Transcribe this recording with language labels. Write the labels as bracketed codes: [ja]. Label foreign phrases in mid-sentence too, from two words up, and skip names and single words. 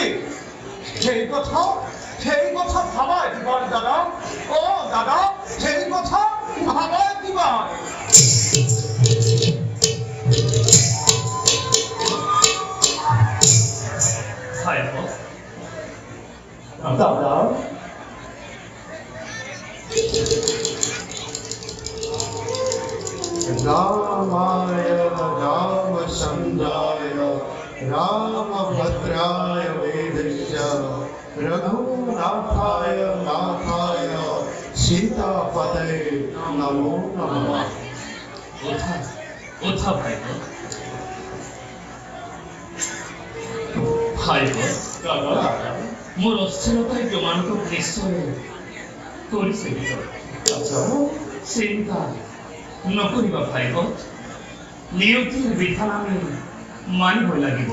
[as] সেই কথা ভাবা এবাৰ দাদা। দাদা সেই কথা ভাবা কিবা। [sa] দাদা रामाय रामचन्द्राय रामभद्राय वेदस्य रघुनाथाय नाथाय सीतापते नमो नमः। [as] ওঠা ভাইগত, মোৰ অস্থিৰতাই তোমালোকক নিশ্চয় কৰিছে। চিন্তা নকৰিবা ভাইগত, নিয়তিৰ বিধান আমি মানিব লাগিব।